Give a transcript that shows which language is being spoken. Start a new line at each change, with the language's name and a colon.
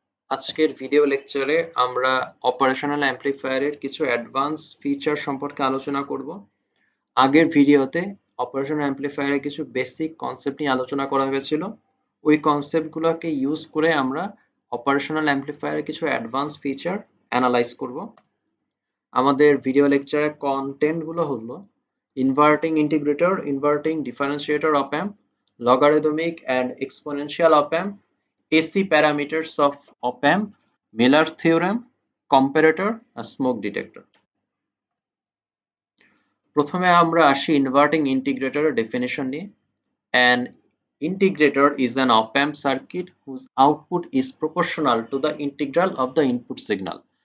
Bangla: আজকের ভিডিও লেকচারে আমরা অপারেশনাল অ্যামপ্লিফায়ারের কিছু অ্যাডভান্স ফিচার সম্পর্কে আলোচনা করব। আগের ভিডিওতে অপারেশনাল অ্যামপ্লিফায়ারের কিছু বেসিক কনসেপ্ট নিয়ে আলোচনা করা হয়েছিল। ওই কনসেপ্টগুলোকে ইউজ করে আমরা অপারেশনাল অ্যামপ্লিফায়ারের কিছু অ্যাডভান্স ফিচার অ্যানালাইজ করব। আমাদের ভিডিও লেকচারের কন্টেন্টগুলো হলো ইনভার্টিং ইন্টিগ্রেটর, ইনভার্টিং ডিফারেন্সিয়েটর অপ amp,
English: logarithmic and exponential op amp, AC parameters of op amp, Miller theorem,
Bangla: comparator আর smoke detector। প্রথমে আমরা আসি ইনভার্টিং ইন্টিগ্রেটরের ডেফিনিশন নিয়ে।
English: An integrator is an op amp circuit whose output is proportional to the integral of the input signal।